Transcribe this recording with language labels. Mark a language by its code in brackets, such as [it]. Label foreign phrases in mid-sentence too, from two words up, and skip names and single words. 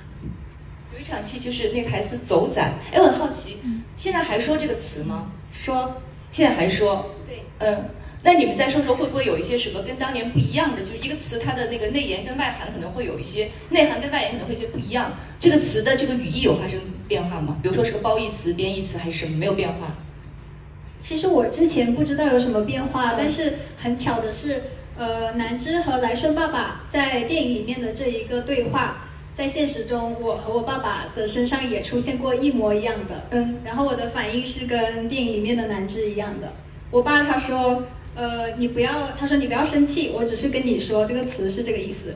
[zh] 有一場戲就是那個台詞走仔，我很好奇，現在還說這個詞嗎？說，現在還說。對。那你們在說會不會有一些什麼跟當年不一樣的？就是一個詞它的那個內涵跟外涵可能會有一些，內涵跟外延可能會有些不一樣。這個詞的這個語義有發生變化嗎？比如說是個褒義詞、貶義詞還是什麼？沒有變化。其實我之前不知道有什麼變化，但是很巧的是，南枝和來順爸爸在電影裡面的這一個對話，在現實中我和我爸爸的身上也出現過一模一樣的。然後我的反應是跟電影裡面的南枝一樣的。我爸他說， 你不要，他说你不要生气，我只是跟你说这个词是这个意思。